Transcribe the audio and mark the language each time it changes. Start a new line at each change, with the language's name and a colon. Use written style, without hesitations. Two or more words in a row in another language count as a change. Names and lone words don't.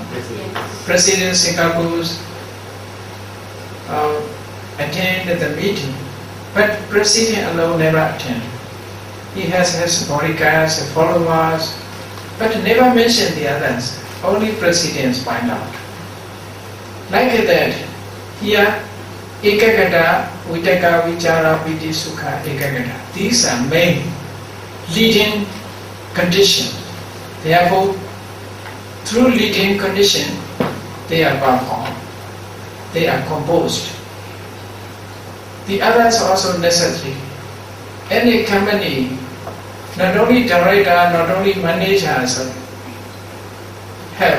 English: President Singapore attend the meeting, but president alone never attend. He has his bodyguards, followers, but never mention the others. Only presidents find out. Like that, here,
Pali: ekagata, vitaka, vichara, piti, sukha, ekagata.
English: These are main leading condition. Therefore, through leading condition, they are performed. They are composed. The others are also necessary. Any company, not only director, not only managers have.